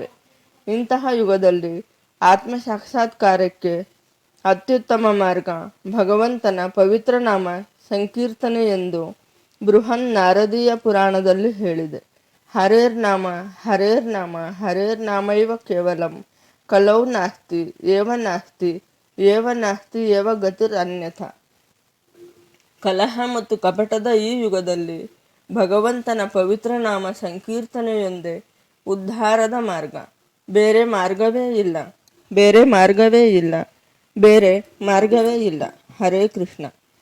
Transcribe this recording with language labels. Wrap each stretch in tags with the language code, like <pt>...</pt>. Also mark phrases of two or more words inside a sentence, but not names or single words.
<kn>ಇಂತಹ ಯುಗದಲ್ಲಿ ಆತ್ಮ ಸಾಕ್ಷಾತ್ಕಾರಕ್ಕೆ ಅತ್ಯುತ್ತಮ ಮಾರ್ಗ ಭಗವಂತನ ಪವಿತ್ರ ನಾಮ ಸಂಕೀರ್ತನೆ ಎಂದು ಬೃಹನ್ ನಾರದೀಯ ಪುರಾಣದಲ್ಲಿ ಹೇಳಿದೆ.</kn> <sa>ಹರೇರ್ನಾಮ ಹರೇರ್ನಾಮ ಹರೇರ್ನಾಮೈವ ಕೇವಲಂ ಕಲೌ ನಾಸ್ತಿ ಏವ ನಾಸ್ತಿ ಏವ ನಾಸ್ತಿ ಏವ ಗತಿರ್ ಅನ್ಯಥಾ.</sa> <kn>ಕಲಹ ಮತ್ತು ಕಪಟದ ಈ ಯುಗದಲ್ಲಿ ಭಗವಂತನ ಪವಿತ್ರ ನಾಮ ಸಂಕೀರ್ತನೆಯೊಂದೇ ಉದ್ಧಾರದ ಮಾರ್ಗ. ಬೇರೆ ಮಾರ್ಗವೇ ಇಲ್ಲ. ಹರೇ ಕೃಷ್ಣ.</kn>